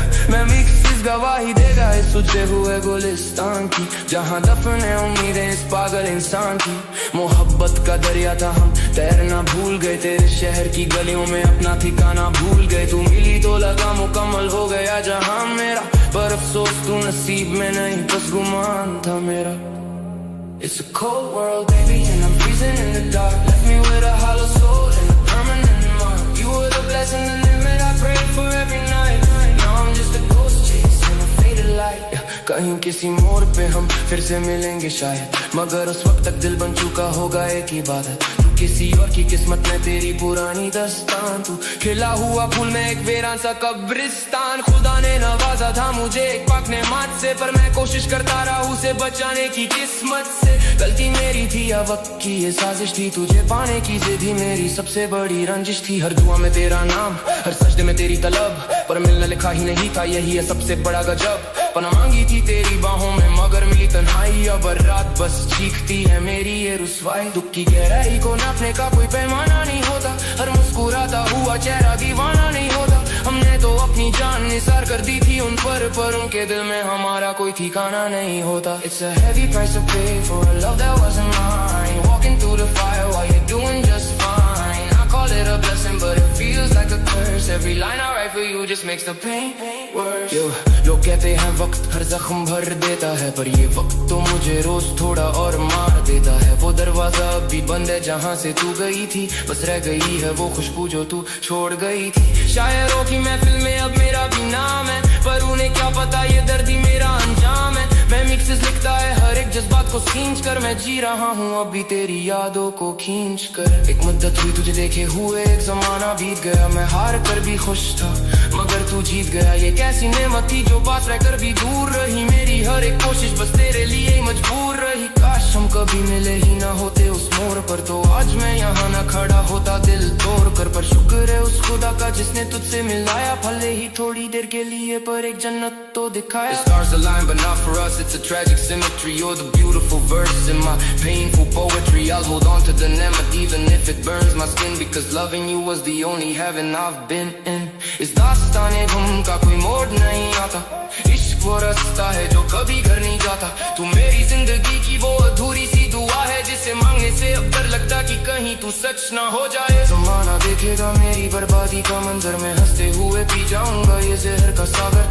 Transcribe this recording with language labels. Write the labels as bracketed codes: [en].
[hi] मैं मिक्स गवाही देगा इस सुझे हुए गुलिस्तान की, जहाँ दफन है उम्मीदें इस पागल इंसान की। मोहब्बत का दरिया था हम तैरना भूल गए, तेरे शहर की गलियों में अपना ठिकाना भूल गए। तू मिली तो लगा मुकम्मल हो गया जहाँ मेरा, पर अफसोस तू नसीब में नहीं बस गुमान था मेरा। [en] It's a cold world baby and I'm freezing in the dark, left me with a hollow soul and a permanent mark. You were the blessing, the limit I prayed for every night. Now I'm just a ghost chasing a faded light. [hi] कहीं किसी मोड़ पे हम फिर से मिलेंगे शायद, मगर उस वक्त तक दिल बन चुका होगा एक इबादत। तू किसी और की किस्मत में तेरी पुरानी दस्तान, तू खिला हुआ फूल में एक वीरान सा कब्रिस्तान। खुदा ने नवाजा था मुझे एक पाक नेमत से, पर मैं कोशिश करता रहा उसे बचाने की किस्मत से। गलती मेरी थी या वक्त की ये साजिश थी, तुझे पाने की जिद ही मेरी सबसे बड़ी रंजिश थी। हर दुआ में तेरा नाम, हर सजदे में तेरी तलब, पर मिलना लिखा ही नहीं था यही है सबसे बड़ा गजब। पना मांगी थी तेरी बाहों में मगर मिली तन्हाई, अब रात बस चीखती है मेरी ये रुसवाई। दुख की गहराई को नापने का कोई पैमाना नहीं होता, हर मुस्कुराता हुआ चेहरा दीवाना नहीं होता। हमने तो अपनी जान निसार कर दी थी उन पर उनके दिल में हमारा कोई ठिकाना नहीं होता। [en] It's a heavy price to pay for a love that wasn't mine, walking through the fire while you're doing just fine. I call it a blessing but it feels like a curse, every line I write for you just makes the pain worse. [hi] लोग कहते हैं वक्त हर जख्म भर देता है, पर ये वक्त तो मुझे रोज थोड़ा और मार देता है। वो दरवाजा अब भी बंद है जहाँ से तू गई थी, बस रह गई है वो खुशबू जो तू छोड़ गई थी। शायरों की महफिल में अब मेरा भी नाम है, पर उन्हें क्या पता ये दर्द ही मेरा अंजाम है। मैं मिक्सेस लिखता है हर एक जज्बात को खींच कर, मैं जी रहा हूँ अभी तेरी यादों को खींच कर। एक मुद्दत हुई तुझे देखे हुए, एक जमाना बीत गया, मैं हार कर भी खुश था मगर तू जीत गया। ये कैसी नेमत थी जो पास रहकर भी दूर रही, मेरी हर एक कोशिश बस तेरे लिए ही मजबूर रही। काश हम कभी मिले ही ना होते उस मोड़ पर, तो आज मैं यहाँ ना खड़ा होता दिल तोड़ कर। पर शुक्र है उस खुदा का जिसने तुझसे मिलाया, भले ही थोड़ी देर के लिए पर एक जन्नत तो दिखाया। [en] The stars align but not for us, it's a tragic symmetry. You're the beautiful verse in my painful poetry. I'll hold on to the nemet even if it burns my skin, because loving you was the only heaven I've been in. [hi] इस दास्ताने गम का कोई मोड़ नहीं आता, इश्क वो रास्ता है जो कभी घर नहीं जाता। तू मेरी जिंदगी की वो अधूरी सी दुआ है, जिसे मांगने से अब डर लगता कि कहीं तू सच ना हो जाए। जमाना देखेगा मेरी बर्बादी का मंजर, मैं हंसते हुए पी जाऊंगा ये जहर का सागर।